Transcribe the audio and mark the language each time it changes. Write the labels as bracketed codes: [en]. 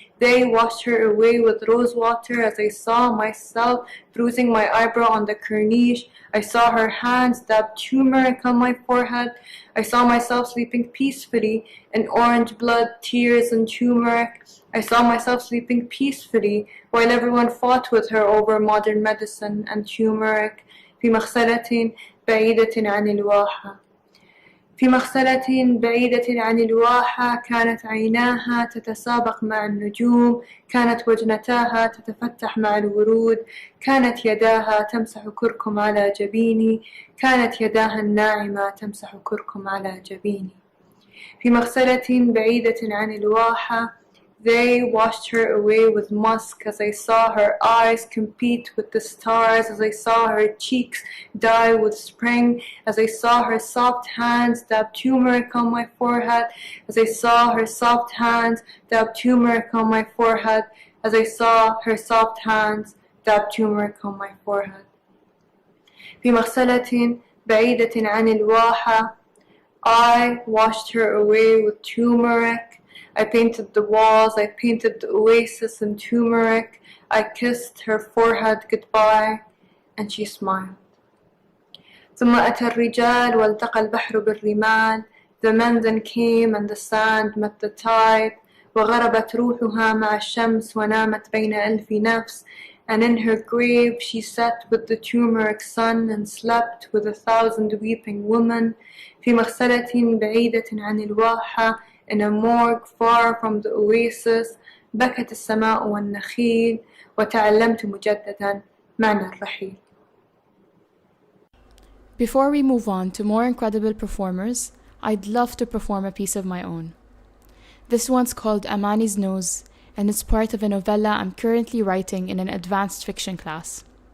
[en] They washed her away with rose water as I saw myself bruising my eyebrow on the corniche. I saw her hands dab turmeric on my forehead. I saw myself sleeping peacefully in orange blood, tears, and turmeric. I saw myself sleeping peacefully while everyone fought with her over modern medicine and turmeric. [ar] في مغسلة بعيدة عن الواحة. في مغسلة بعيدة عن الواحة كانت عيناها تتسابق مع النجوم، كانت وجنتاها تتفتح مع الورود، كانت يداها تمسح كركم على جبيني، كانت يداها الناعمة تمسح كركم على جبيني. في مغسلة بعيدة عن الواحة, [en] they washed her away with musk as I saw her eyes compete with the stars, as I saw her cheeks dye with spring, as I saw her soft hands dab turmeric on my forehead, as I saw her soft hands dab turmeric on my forehead, as I saw her soft hands dab turmeric on my forehead. [ar] في مغسلة بعيدة عن الواحة, [en] I washed her away with turmeric. I painted the walls, I painted the oasis in turmeric. I kissed her forehead goodbye, and she smiled. [ar] ثم أتى الرجال والتقى البحر بالرمال. [en] The men then came and the sand met the tide. [ar] وغربت روحها مع الشمس ونامت بين ألف نفس. [en] And in her grave she sat with the turmeric sun and slept with 1,000 weeping women. [ar] في مغسلة بعيدة عن الواحة, [en] in a morgue far from the oasis, [ar] بكت السماء والنخيل وتعلمت مجددا معنى الرحيل. [en] Before we move on to more incredible performers, I'd love to perform a piece of my own. This one's called Amani's Nose, and it's part of a novella I'm currently writing in an advanced fiction class.